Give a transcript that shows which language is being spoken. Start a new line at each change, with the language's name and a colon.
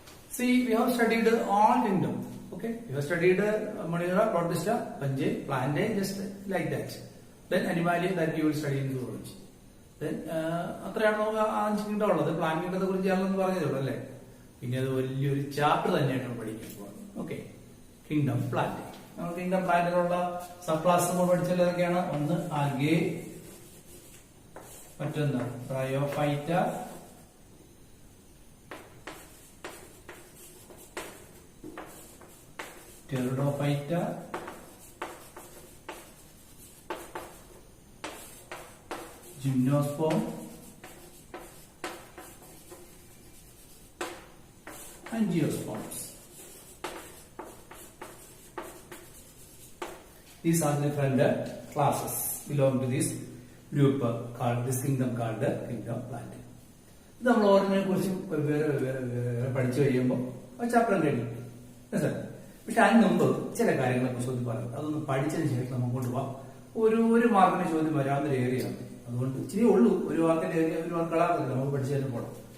English: See, we have studied all kingdom. Okay, we have studied Monera, Protista, Panjay, Plantae, just like that. Then Animalia, that you will study in zoology.
Malayalam: Then അത്രയാണോ kingdom ഉള്ളത്. Plant കിങ്ഡത്തെ കുറിച്ച് ഞാനൊന്ന് പറഞ്ഞതേ അല്ലേ. പിന്നെ അത് വലിയൊരു chapter തന്നെയായിട്ടാണ് പഠിക്കാൻ പോകുന്നത്. Okay, kingdom plant. നമ്മൾ കിങ്ഡം പ്ലാന്റിലുള്ള സബ് ക്ലാസ് നമ്മൾ പഠിച്ചത് ഏതൊക്കെയാണ്? ഒന്ന് ആൽഗേ, മറ്റൊന്ന് Bryophyta, pteridophyta, gymnosperm, angiosperms.
English: These are different classes belong to this group called this kingdom called the kingdom plant.
Malayalam: ഇത് നമ്മൾ ഓരോന്നിനെ കുറിച്ചും വേറെ പഠിച്ചു കഴിയുമ്പോൾ ചാപ്റ്റർ കഴിയും. പക്ഷെ അതിന് മുമ്പ് ചില കാര്യങ്ങളെ കുറിച്ച് പറയും. അതൊന്ന് പഠിച്ചതിന് ശേഷം നമുക്ക് കൊണ്ടുപോകാം. ഒരു മാർക്കിന് ചോദ്യം വരാവുന്ന ഏരിയയാണ്. അതുകൊണ്ട് ഇച്ചിരി ഉള്ളൂ, ഒരു മാർക്കിന്റെ ഏരിയ, ഒരു മാർക്കുകളാകില്ല, നമുക്ക് പഠിച്ചതിന് പോകണം.